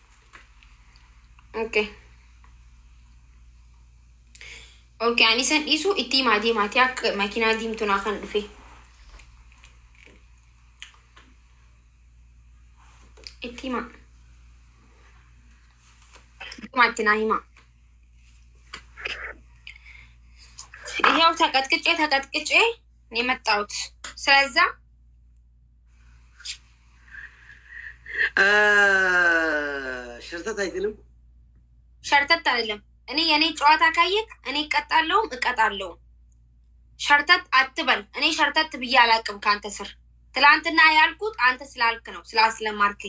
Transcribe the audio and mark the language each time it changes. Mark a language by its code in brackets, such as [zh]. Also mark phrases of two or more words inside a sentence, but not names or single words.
[om] okay ani san dhiisu itti himaa deemaati akka makiinaa diimtuu naa kan dhufe itti himaa itti naa himaa [am] ይሄው ተቀጥቅጬ የመጣሁት ስለዛ ሸርተት አይደለም ሸርተት አይደለም እኔ የኔ ጨዋታ ካየክ እኔ እቀጣለሁ ሸርተት አትበል እኔ ሸርተት ብዬ አላቅም ካንተ ስር ትላንትና ያልኩት አንተ ስላልክ ነው ስላስለማርከኝ